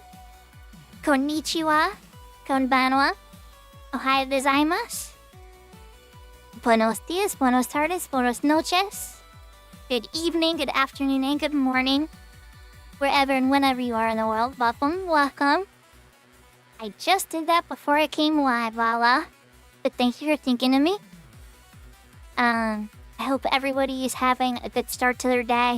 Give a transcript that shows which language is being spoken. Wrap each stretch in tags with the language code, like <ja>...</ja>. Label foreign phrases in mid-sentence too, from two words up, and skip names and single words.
<ja>こんにちは、こんばんは、おはようございます.</ja> <es>Buenos dias, buenos tardes, buenos noches.</es> <en>Good evening, good afternoon, and good morning. Wherever and whenever you are in the world, welcome. I just did that before I came live, voila. But thank you for thinking of me. I hope everybody is having a good start to their day.</en>